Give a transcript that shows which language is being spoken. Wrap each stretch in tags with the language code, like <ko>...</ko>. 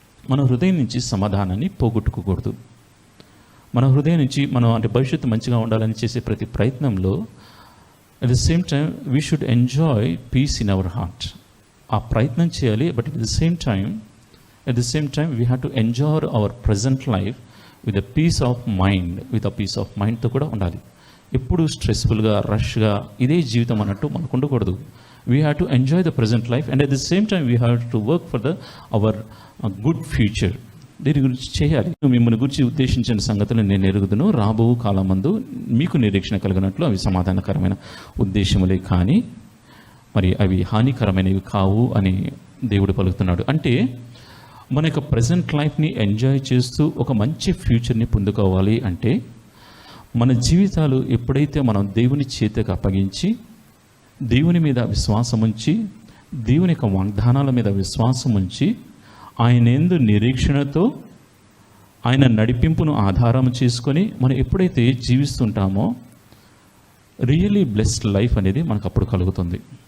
<te>మన హృదయం నుంచి సమాధానాన్ని పోగొట్టుకోకూడదు. మన హృదయం నుంచి మనం భవిష్యత్తు మంచిగా ఉండాలని చేసే ప్రతి ప్రయత్నంలో</te> <en>At the same time we should enjoy peace in our heart.</en> <te>ఆ ప్రయత్నం చేయాలి,</te> <en>but at the same time we have to enjoy our present life with a peace of మైండ్తో</en> <te>కూడా ఉండాలి. ఎప్పుడు స్ట్రెస్ఫుల్గా, రష్గా ఇదే జీవితం అన్నట్టు మనకు ఉండకూడదు.</te> <en>We have to enjoy the present life, and at the same time we have to work for our good future.</en> <te>దీని గురించి చేయాలి. మిమ్మల్ని గురించి ఉద్దేశించిన సంగతులు నేను ఎరుగుదును. రాబో కాలమందు మీకు నిరీక్షణ కలిగినట్లు అవి సమాధానకరమైన ఉద్దేశములే కానీ మరి అవి హానికరమైనవి కావు అని దేవుడు పలుకుతున్నాడు. అంటే మన యొక్క ప్రజెంట్ లైఫ్ని ఎంజాయ్ చేస్తూ ఒక మంచి ఫ్యూచర్ని పొందుకోవాలి అంటే మన జీవితాలు ఎప్పుడైతే మనం దేవుని చేతికి అప్పగించి, దేవుని మీద విశ్వాసం ఉంచి, దేవుని యొక్క వాగ్దానాల మీద విశ్వాసం ఉంచి, ఆయన యందు నిరీక్షణతో, ఆయన నడిపింపును ఆధారం చేసుకొని మనం ఎప్పుడైతే జీవిస్తుంటామో</te> <en>really blessed life</en> <te>అనేది మనకు అప్పుడు కలుగుతుంది.</te>